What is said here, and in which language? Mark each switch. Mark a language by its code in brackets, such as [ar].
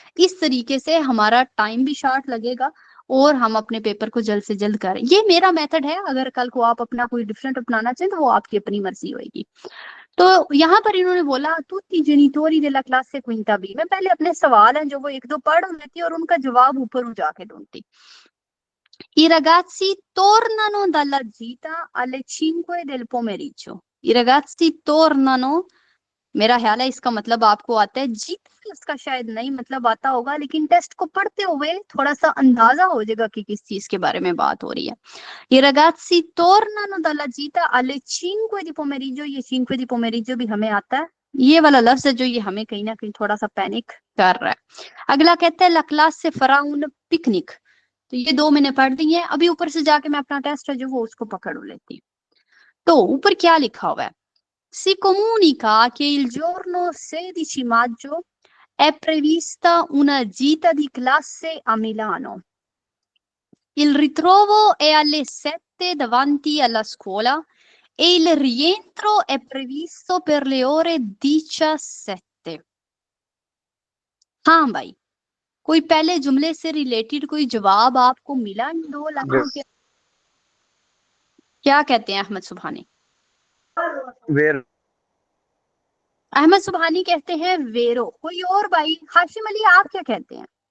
[hi] इस तरीके से हमारा टाइम भी शॉर्ट लगेगा और हम अपने पेपर को जल्द से जल्द करें। ये मेरा मेथड है। अगर कल को आप अपना कोई डिफरेंट अपनाना चाहें तो वो आपकी अपनी मर्जी होगी। तो यहाँ पर इन्होंने बोला [it] tutti i genitori della classe quinta B। [hi] मैं पहले अपने सवाल हैं जो वो एक दो पढ़ लेती और उनका जवाब ऊपर जाके ढूंढती। [it] I ragazzi tornano dalla gita alle 5 del pomeriggio। I ragazzi tornano, [hi] मेरा ख्याल है इसका मतलब आपको आता है। जीत उसका शायद नहीं मतलब आता होगा, लेकिन टेस्ट को पढ़ते हुए थोड़ा सा अंदाजा हो जाएगा कि किस चीज के बारे में बात हो रही है। [it] I ragazzi tornano dalla gita alle 5 di pomeriggio। [hi] ये 5 [it] di pomeriggio [hi] भी हमें आता है। ये वाला लफ्ज है जो ये हमें कहीं ना कहीं थोड़ा सा पैनिक कर रहा है। अगला कहता है [it] la classe farà un picnic। [hi] तो ये दो मैंने पढ़ दी है। अभी ऊपर से जाके मैं अपना टेस्ट है जो वो उसको पकड़ लेती। तो ऊपर क्या लिखा हुआ है? [it] Si comunica che il giorno 16 maggio è prevista una gita di classe a Milano। Il ritrovo è alle 7 davanti alla scuola e il rientro è previsto per le ore 17। [hi] हाँ भाई, कोई पहले जुमले से रिलेटेड कोई जवाब आपको मिला इन दो लाइनों के? क्या कहते हैं अहमद सुबहानी? अहमद सुबहानी कहते हैं वेरो। कोई और भाई? हाशिम अली आप क्या कहते हैं?